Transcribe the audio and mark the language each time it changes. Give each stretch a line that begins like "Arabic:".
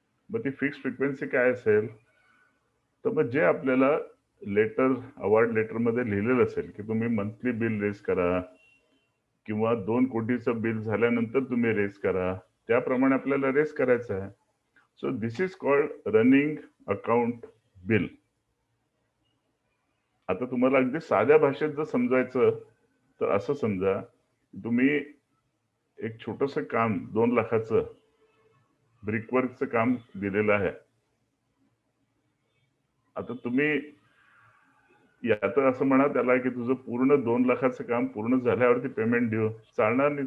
Marathi: मग ती fixed frequency काय असेल? तर मग जे आपल्याला लेटर, अवॉर्ड लेटर मध्ये लिहिलेलं असेल की तुम्ही मंथली बिल रेज करा किंवा 2 कोटीचं बिल झाल्यानंतर तुम्ही रेज करा, त्याप्रमाणे आपल्याला रेज करायचं आहे.
English: So this is called running account bill.
Marathi: आता तुम्हाला अगदी साध्या भाषेत जर समजायचं तर असं समजा, तुम्ही एक छोटस काम 2 लाखाचं ब्रिकवर्कचं काम दिलेलं आहे. आता तुम्ही याचं असं म्हणा त्याला की तुझं पूर्ण 2 लाखाचं काम पूर्ण झाल्यावरती पेमेंट देऊ, चालणार नाही.